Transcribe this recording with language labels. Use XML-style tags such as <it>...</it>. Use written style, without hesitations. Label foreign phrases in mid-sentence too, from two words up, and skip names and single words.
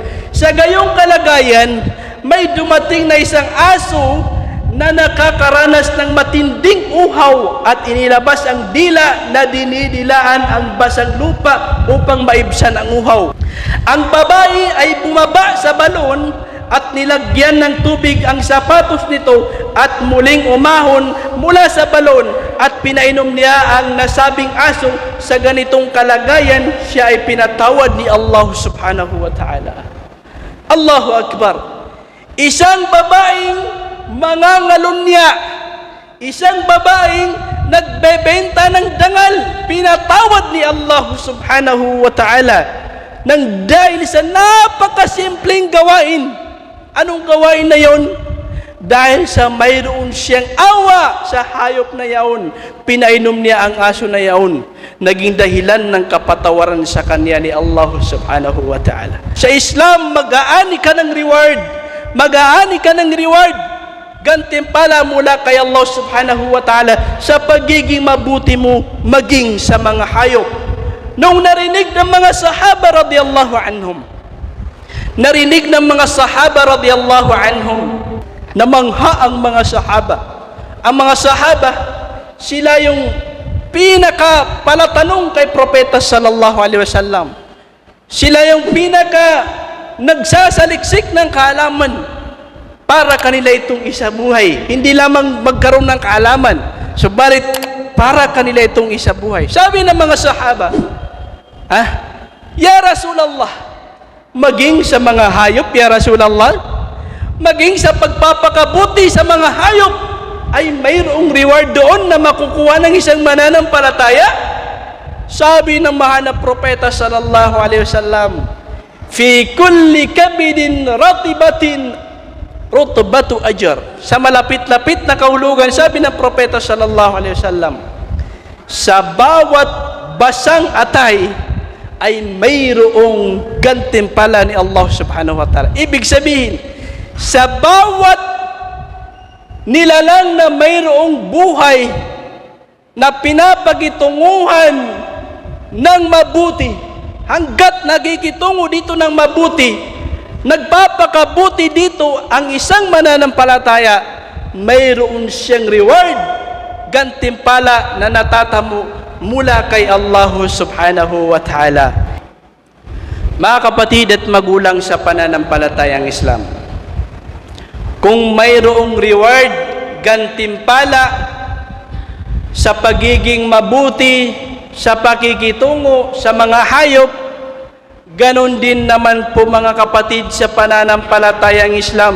<tl>Sa gayong kalagayan, may dumating na isang aso na nakakaranas ng matinding uhaw at inilabas ang dila na dinidilaan ang basang lupa upang maibsan ang uhaw. Ang babae ay bumaba sa balon at nilagyan ng tubig ang sapatos nito at muling umahon mula sa balon at pinainom niya ang nasabing aso. Sa ganitong kalagayan, siya ay pinatawad ni Allah</tl> <ar>سبحانه وتعالى. الله أكبر.</ar> <tl>Isang babaeng mangangalunya, isang babaeng nagbebenta ng dangal, pinatawad ni Allah</tl> <ar>سبحانه وتعالى</ar> <tl>nang dahil sa napakasimpleng gawain. Anong gawain na yon? Dahil sa mayroon siyang awa sa hayop na yaon, pinainom niya ang aso na yaon, naging dahilan ng kapatawaran sa kanya ni Allah</tl> <ar>سبحانه وتعالى.</ar> <tl>Sa Islam, mag-aani ka ng reward, mag-aani ka ng reward, gantimpala mula kay Allah</tl> <ar>سبحانه وتعالى</ar> <tl>sa pagiging mabuti mo maging sa mga hayop. Nung narinig ng mga sahaba</tl> <ar>رضي الله عنهم,</ar> <tl>narinig ng mga sahaba</tl> <ar>رضي الله عنهم,</ar> <tl>namangha ang mga sahaba. Ang mga sahaba, sila yung pinaka-palatanong kay propeta</tl> <ar>صلى الله عليه وسلم.</ar> <tl>Sila yung nagsasaliksik ng kaalaman para kanila itong isa buhay. Hindi lamang magkaroon ng kaalaman, subalit para kanila itong isa buhay. Sabi ng mga sahaba,</tl> <ar>يا رسول الله,</ar> <tl>maging sa mga hayop,</tl> <ar>يا رسول الله,</ar> <tl>maging sa pagpapakabuti sa mga hayop, ay mayroong reward doon na makukuha ng isang mananampalataya? sabi ng mahal na propeta</tl> <ar>صلى الله عليه وسلم, في كل كبد رطبة رطبة أجر.</ar> <tl>Sa malapit-lapit na kahulugan, sabi ng propeta</tl> <ar>صلى الله عليه وسلم,</ar> <tl>sa bawat basang atay ay mayroong gantimpala ni Allah</tl> <ar>سبحانه وتعالى.</ar> <tl>Ibig sabihin, sa bawat nilalang na mayroong buhay na pinapagitunguhan ng mabuti, hanggat nagikitungo dito ng mabuti, nagpapakabuti dito ang isang mananampalataya, mayroon siyang reward, gantimpala na natatamo mula kay Allah</tl> <ar>سبحانه وتعالى.</ar> <tl>Mga kapatid at magulang sa pananampalatayang Islam, kung mayroong reward, gantimpala sa pagiging mabuti, sa pakikitungo sa mga hayop, ganon din naman po mga kapatid sa pananampalatayang Islam.</tl>